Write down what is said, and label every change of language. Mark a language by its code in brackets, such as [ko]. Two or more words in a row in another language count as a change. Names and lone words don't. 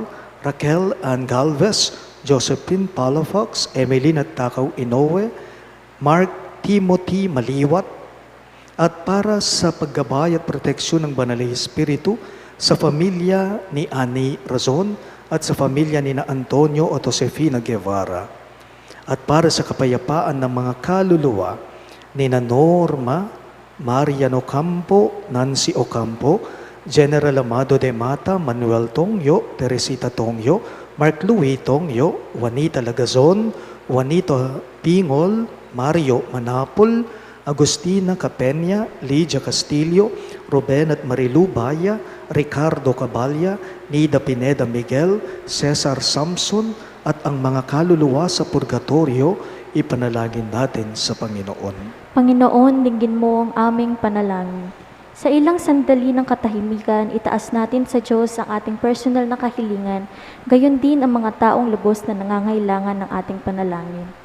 [tl] Raquel Ann Galvez, Josephine Palafox, Emeline at Takaw Inoue, Mark Timothy Maliwat, at para sa paggabay at proteksyon ng Banal na Espiritu sa pamilya ni Ani Razon at sa pamilya ni na Antonio at Josefina Guevara, at para sa kapayapaan ng mga kaluluwa ni na Norma, Mariano Campo, Nancy Ocampo, General Amado de Mata, Manuel Tongyo, Teresita Tongyo, Mark Louis Tongyo, Juanita Lagazon, Juanito Pingol, Mario Manapol, Agustina Capenya, Lydia Castillo, Ruben at Marilu Baya, Ricardo Cabalya, Nida Pineda Miguel, Cesar Samson, at ang mga kaluluwa sa purgatorio, ipanalangin natin sa Panginoon. Panginoon, dinggin mo ang aming panalangin. Sa ilang sandali ng katahimikan, itaas natin sa Diyos ang ating personal na kahilingan, gayon din ang mga taong lubos na nangangailangan ng ating panalangin.